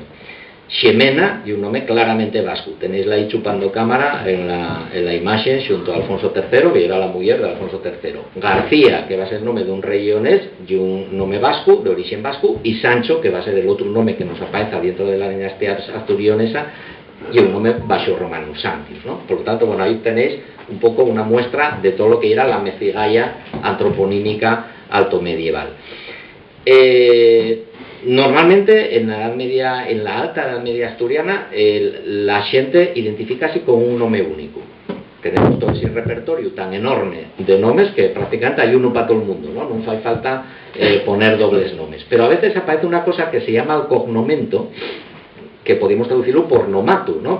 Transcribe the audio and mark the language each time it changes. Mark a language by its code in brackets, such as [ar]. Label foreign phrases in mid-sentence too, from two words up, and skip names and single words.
[es] Ximena, y un nombre claramente vasco. Tenéisla ahí chupando cámara en la imagen junto a Alfonso III, que era la mujer de Alfonso III. García, que va a ser nombre de un rey leonés y un nombre vasco, de origen vasco, y Sancho, que va a ser el otro nombre que nos aparece dentro de la dinastía asturionesa, y un nombre vasco-romano, Santius, ¿no? Por lo tanto, bueno, ahí tenéis un poco una muestra de todo lo que era la mezigalla antroponímica altomedieval. Normalmente en la Edad Media, en la alta Edad Media asturiana, la gente identifica así con un nombre único. Tenemos todo ese repertorio tan enorme de nombres que prácticamente hay uno para todo el mundo, ¿no? No hace falta poner dobles nombres. Pero a veces aparece una cosa que se llama el cognomento, que podemos traducirlo por nomato, ¿no?